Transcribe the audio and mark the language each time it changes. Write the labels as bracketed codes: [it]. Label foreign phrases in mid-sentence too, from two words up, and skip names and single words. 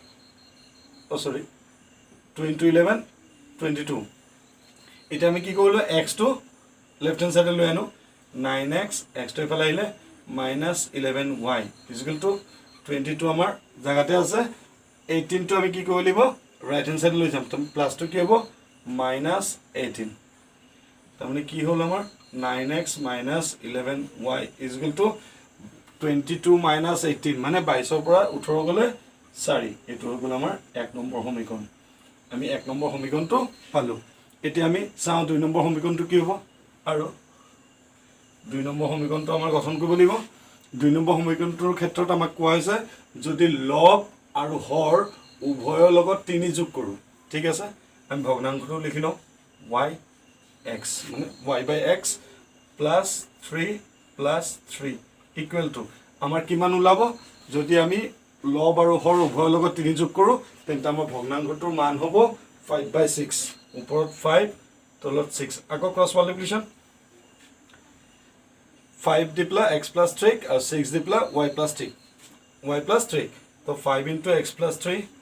[as] 2 * 11 22 এটা আমি কি কৰিলো x টো [en] left hand side [as] লৈ আনো 9x x টো ইফালে আহিলে -11y = 22 আমাৰ জায়গাতে আছে 18 টো আমি কি কৰিব লাগিব [en] right hand side [as] লৈ যাম তো প্লাস টো কি হ'ব -18 তাৰমানে কি হ'ল আমাৰ 9x - 11y = 22 - 18 মানে 22 ৰ পৰা 18 গলে 4 এটো হ'ল আমাৰ 1 নম্বৰ সমীকৰণ আমি 1 নম্বৰ সমীকৰণটো পালো এতিয়া আমি চাওঁ 2 নম্বৰ সমীকৰণটো কি হ'ব আৰু 2 নম্বৰ সমীকৰণটো আমাৰ গঠন কৰিব লাগিব 2 নম্বৰ সমীকৰণটোৰ ক্ষেত্ৰত আমাক কোৱা হৈছে যদি লব আৰু হৰ উভয়ৰ লগত 3 যোগ কৰো ঠিক আছে আমি ভগ্নাংশটো লিখি লওঁ y/x মানে y/x [en] plus 3 plus 3 equal to [as] আমাৰ কিমান ওলাব যদি আমি লব আৰু হৰ উভয়ৰ লগত 3 যোগ কৰো তেন্তে আমাৰ ভগ্নাংশটোৰ মান হ'ব 5/6 ওপৰত 5 তলত 6 আকৌ [en] cross multiplication [as] 5 দি প্লাস x plus 3 আৰু 6 দি প্লাস y plus 3 তো 5 * x plus 3